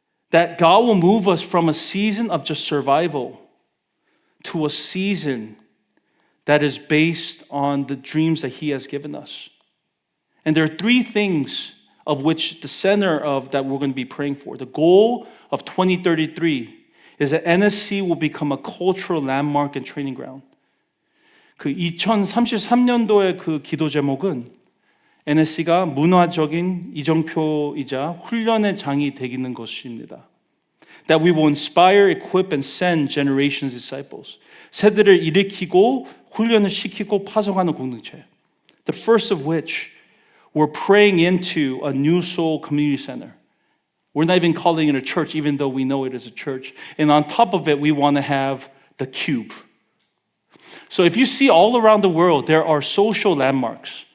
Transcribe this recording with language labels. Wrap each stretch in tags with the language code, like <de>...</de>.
<en>That God will move us from a season of just survival to a season that is based on the dreams that He has given us. And there are 3 things of which the center of that we're going to be praying for. The goal of 2033 is that NSC will become a cultural landmark and training ground.</en> <ko>그 2033년도의 그 기도 제목은 NSC가 문화적인 이정표이자 훈련의 장이 되기는 것입니다.</ko> <en>that we will inspire, equip, and send generations disciples.</en> <ko>세대를 일으키고 훈련을 시키고 파송하는 공동체.</ko> <en>The first of which, we're praying into a new soul community center. We're not even calling it a church, even though we know it is a church. And on top of it, we want to have the cube. So if you see all around the world, there are social landmarks.</en>